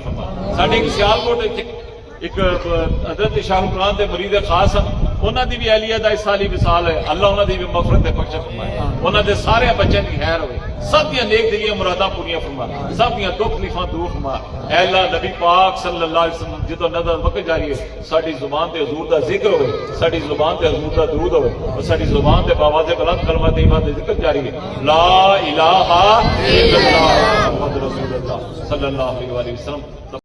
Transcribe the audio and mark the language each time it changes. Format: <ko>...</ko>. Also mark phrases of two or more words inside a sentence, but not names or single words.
<pa>فرما ساڈے سیالکوٹ اک حضرت شاہپوران دے مرید خاص انہاں دی وی اہلیہ دا اس سال ہی وصال ہے اللہ انہاں دی وی مغفرت تے بخشش فرمائے انہاں دے سارے بچیاں دی خیر ہووے سب دیاں نیک دلیاں مراداں پوریاں فرما سب دیاں دکھ تکلیفاں دور فرما اے اللہ نبی پاک</pa> <ar>صلى الله عليه وسلم</ar> <pa>جتھوں نظر وقت جاری ہے ساڈی زبان تے حضور دا ذکر ہووے ساڈی زبان تے حضور دا درود ہووے اور ساڈی زبان تے باآواز بلند کلمہ تے ایمان دے ذکر جاری ہے</pa> <ar>لا إله إلا الله محمد رسول الله صلى الله عليه وسلم.</ar>